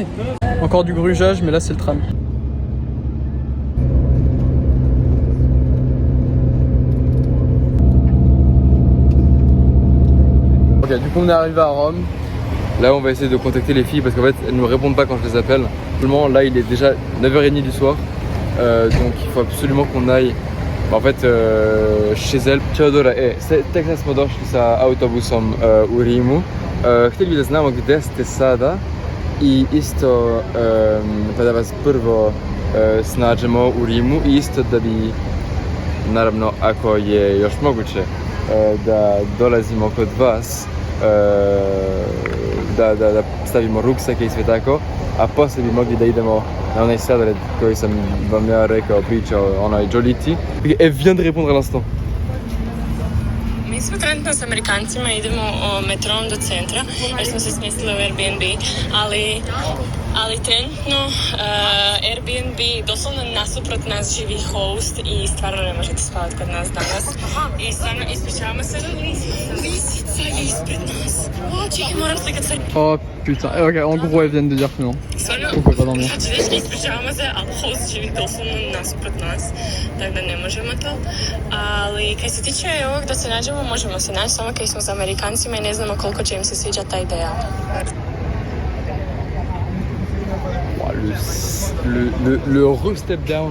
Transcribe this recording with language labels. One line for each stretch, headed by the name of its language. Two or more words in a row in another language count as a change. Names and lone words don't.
French: Encore du grugeage, mais là c'est le tram. Ok, du coup on est arrivé à Rome. Là, on va essayer de contacter les filles parce qu'en fait, elles ne me répondent pas quand je les appelle. Tout le monde, là, il est déjà 9h30 du soir. Donc, il faut absolument qu'on aille en fait chez elles.
Croatian: Teodora, tek nas smo došli sa autobusom u Rimu. Htjeli bi da znamo gdje ste sada i isto pa da vas prvo snađemo u Rimu i isto da bi, naravno, ako je još moguće, da dolazimo kod vas, da stavimo ruksake i sve tako, a poslije bi mogli da idemo na onaj sladoled koji sam vam ja rekao, pričao, onaj Joliti.
French: Elle vient de répondre à l'instant.
Croatian: Mi smo trenutno s Amerikancima, idemo metrom do centra jer smo se smjestili u Airbnb, ali trenutno Airbnb doslovno nasuprot nas živi host i stvarno ne možete spavati kod nas danas. I stvarno ispričavamo se, lisica je ispred nas. Čekaj, moram slikat sve.
French: Oh putain, ok, en gros elles viennent de dire que non.
Croatian: Stvarno,
French: On peut pas dormir.
Croatian: znači dečki, ispričavamo se, ali host živi doslovno nasuprot nas, tako da ne možemo to. Ali kaj se tiče ovog da se nađemo, možemo se naći, samo kaj smo s Amerikancima i ne znamo koliko će im se sviđa ta ideja. Le re-step down.